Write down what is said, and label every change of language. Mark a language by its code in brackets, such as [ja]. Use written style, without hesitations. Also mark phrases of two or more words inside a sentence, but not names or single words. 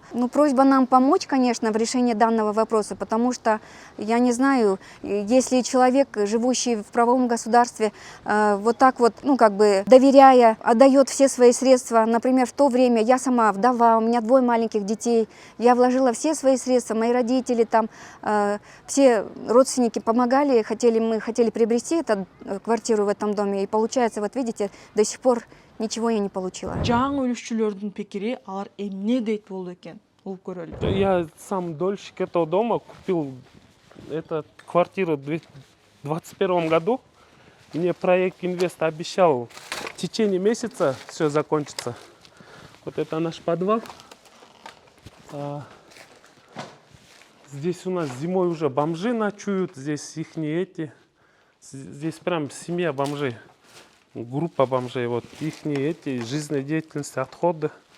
[ru] Просьба нам помочь, конечно, в решении данного вопроса, потому что, я не знаю, если человек, живущий в правовом государстве, вот так вот, доверяя, отдает все свои средства, например, в то время я сама вдова, у меня 2 маленьких детей, я вложила все свои средства, мои родители там, все родственники помогали, мы хотели приобрести эту квартиру в этом доме, и получается, вот видите, до сих пор ничего я не получила. [ky] Жаңы өлүшчүлөрдүн пикири алар эмне дейт болду экен? Угуп көрөлү. [ru] Я сам дольщик этого дома, купил эту квартиру в 2021 году. Мне проект инвест обещал в течение месяца все закончится. Вот это наш подвал. Здесь у нас зимой уже бомжи ночуют, здесь ихние здесь прям семья бомжей, группа бомжей, вот ихние жизнедеятельности, отходы.